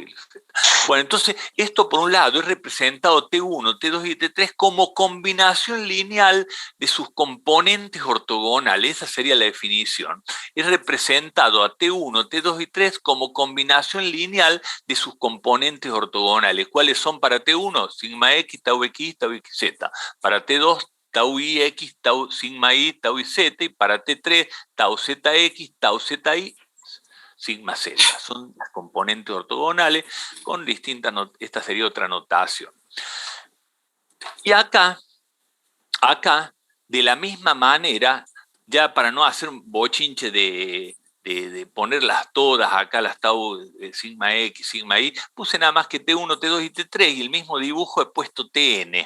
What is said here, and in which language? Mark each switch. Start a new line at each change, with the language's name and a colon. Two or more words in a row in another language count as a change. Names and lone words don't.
Spanish: Bueno, entonces, esto por un lado es representado T1, T2 y T3 como combinación lineal de sus componentes ortogonales, esa sería la definición. Es representado a T1, T2 y T3 como combinación lineal de sus componentes ortogonales. ¿Cuáles son para T1? Sigma X, tau X, tau XZ. Para T2, tau IX, tau sigma Y, tau YZ, y para T3, tau ZX, tau ZY, sigma Z. Son las componentes ortogonales con distintas, esta sería otra notación. Y acá, de la misma manera, ya para no hacer un bochinche de ponerlas todas acá, las tau sigma X, sigma Y, puse nada más que T1, T2 y T3, y el mismo dibujo he puesto TN.